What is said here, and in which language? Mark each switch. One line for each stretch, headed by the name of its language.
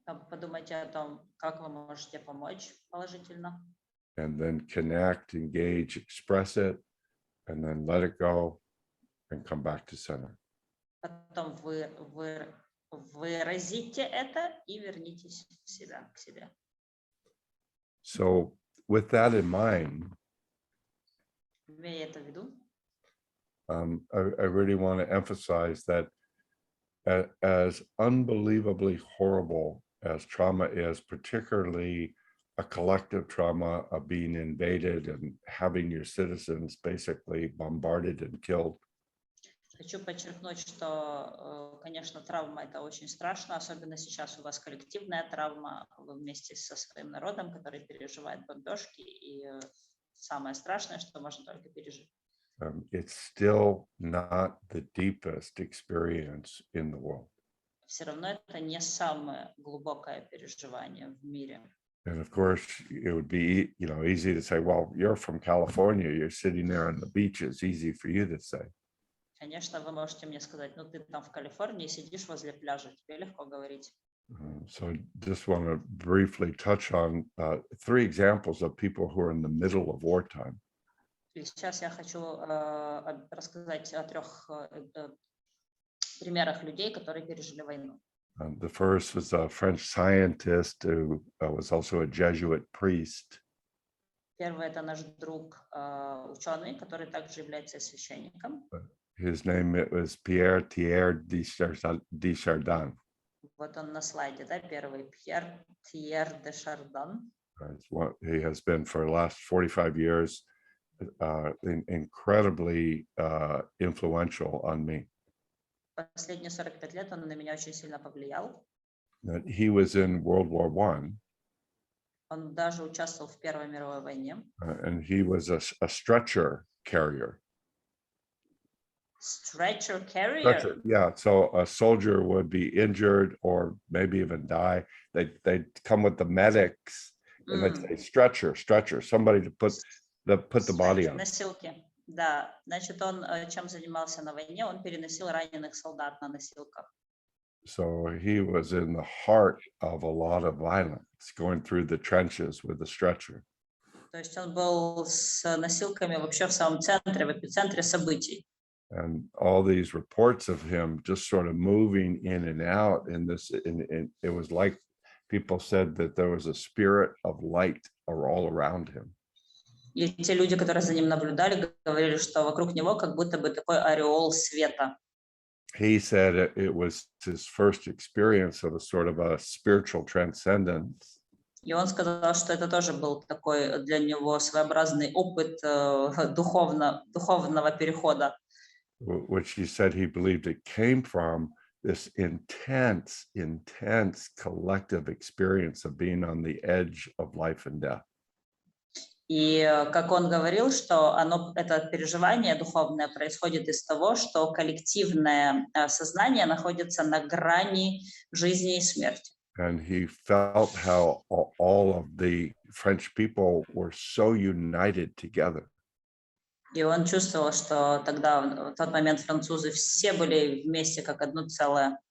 Russian: Подумайте о том, как вы можете помочь положительно.
English: And then connect, engage, express it, and then let it go and come back to center.
Russian: Потом выразите это и вернитесь в себя, к себе.
English: So with that in mind,
Russian: Имея это в виду,
English: I really want to emphasize that as unbelievably horrible as trauma is, particularly a collective trauma of being invaded and having your citizens basically bombarded and killed.
Russian: хочу подчеркнуть, что, конечно, травма – это очень страшно, особенно сейчас у вас коллективная травма, вы вместе со своим народом, который переживает бомбежки, и самое страшное, что можно только пережить.
English: It's still not the deepest experience in the world.
Russian: Все равно это не самое глубокое переживание в мире.
English: And of course, it would be, easy to say, well, you're from California, you're sitting there on the beach. It's easy for you to say.
Russian: Конечно, вы можете мне сказать, ну ты там в Калифорнии сидишь возле пляжа, тебе легко говорить.
English: So just want to briefly touch on 3 examples of people who are in the middle of wartime.
Russian: И сейчас я хочу рассказать о 3 примерах людей, которые пережили войну.
English: The first was a French scientist who was also a Jesuit priest.
Russian: Первый – это наш друг, ученый, который также является священником.
English: His name was Pierre Desjardins.
Russian: Вот он на слайде, да, первый – Пьер Тьер де Шардан.
English: He has been for the last 45 years incredibly influential on me.
Russian: Последние 45 лет он на меня очень сильно повлиял.
English: He was in World War I.
Russian: Он даже участвовал в Первой мировой войне.
English: And he was a stretcher carrier. Stretcher carrier? Stretcher, yeah, so a soldier would be injured or maybe even die. They'd come with the medics and they'd say stretcher, somebody to put the body on.
Russian: Носилки. Да, значит, он чем занимался на войне? Он переносил раненых солдат на носилках.
English: So he was in the heart of a lot of violence, going through the trenches with a stretcher.
Russian: То есть он был с носилками вообще в самом центре, в эпицентре событий.
English: And all these reports of him just sort of moving in and out in this, and it was like people said that there was a spirit of light all around him.
Russian: И те люди, которые за ним наблюдали, говорили, что вокруг него как будто бы такой ореол света.
English: He said it was his first experience of a sort of a spiritual transcendence.
Russian: И он сказал, что это тоже был такой для него своеобразный опыт духовного перехода.
English: Which he said he believed it came from this intense collective experience of being on the edge of life and death.
Russian: И как он говорил, что это переживание духовное происходит из того, что коллективное сознание находится на грани жизни и смерти.
English: And he felt how all of the French people were so united together.
Russian: И он чувствовал, что тогда, в тот момент, французы все были вместе как одно целое.